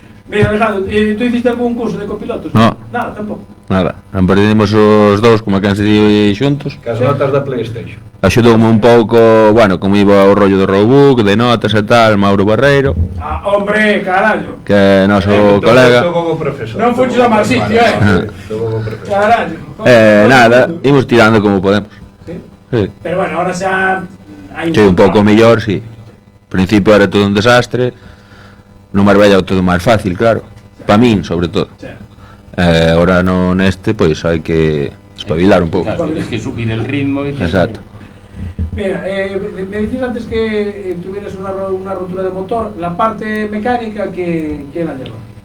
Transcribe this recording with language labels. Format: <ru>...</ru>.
<es>Mira, Alejandro, ¿tú hiciste algún curso de copilotos? No. Nada, tampoco.</es> <gl>Nada, perdimos os dous, como que se di xuntos. Que as notas da PlayStation. Axudoume un pouco, bueno, como iba o rollo do roadbook, de notas e tal, Mauro Barreiro.</gl> <es>Hombre, carallo.</es> <gl>Que é noso colega. Non fuches ao mal sitio, Carallo. Nada, imos tirando como podemos. Sí. Pero bueno, ahora xa hai un pouco mellor, sí.</gl> <es>Al principio era todo un desastre.</es> <gl>No Marbella é todo máis fácil, claro. Pa min, sobre todo. Ahora no neste, pois hai que espabilar un pouco.</gl> <es>Claro, tienes que subir el ritmo. Exacto. Mira, me decís antes que tuvieras una rotura de motor, la parte mecánica, ¿quién la lleva?</es>